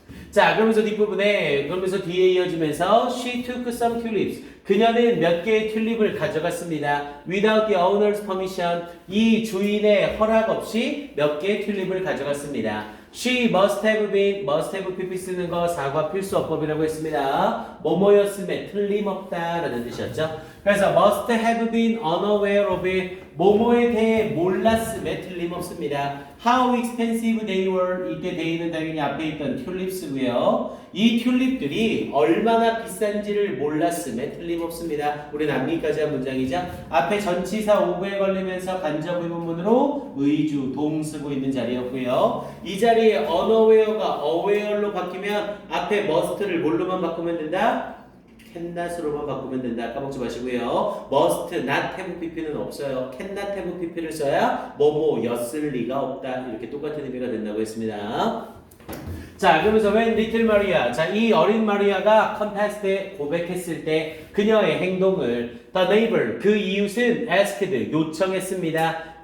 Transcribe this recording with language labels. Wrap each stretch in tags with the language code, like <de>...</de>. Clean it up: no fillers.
<ko>자, 그러면서 뒷부분에 그러면서 뒤에 이어지면서</ko> <en>she took some tulips</en> <ko>그녀는 몇 개의 튤립을 가져갔습니다.</ko> <en>without the owner's permission</en> <ko>이 주인의 허락 없이 몇 개의 튤립을 가져갔습니다.</ko> <en>she must have PP</en> <ko>쓰는 거 사과 필수 어법이라고 했습니다. 뭐뭐였음에 틀림없다 라는 뜻이었죠. 그래서</ko> <en>must have been unaware of it.</en> <ko>뭐뭐에 대해 몰랐음에 틀림없습니다.</ko> <en>How expensive they were.</en> <ko>이때 they는 당연히 앞에 있던 튤립스고요. 이 튤립들이 얼마나 비싼지를 몰랐음에 틀림없습니다. 우리 남기까지 한 문장이죠. 앞에 전치사 오브에 걸리면서 간접 의문문으로 의주, 동 쓰고 있는 자리였고요. 이 자리에 unaware가 aware로 바뀌면 앞에 must를 뭘로만 바꾸면 된다? cannot으로만 바꾸면 된다. 까먹지 마시고요.</ko> <en>must not have pp는</en> <ko>없어요.</ko> <en>cannot have pp를</en> <ko>써야 뭐뭐였을 리가 없다. 이렇게 똑같은 의미가 된다고 했습니다. 자, 그러면서</ko> <en>when little Maria,</en> <ko>자, 이 어린 마리아가 컨테스트에 고백했을 때 그녀의 행동을</ko> <en>the neighbor,</en> <ko>그 이웃은</ko> <en>asked,</en> <ko>요청했습니다.</ko>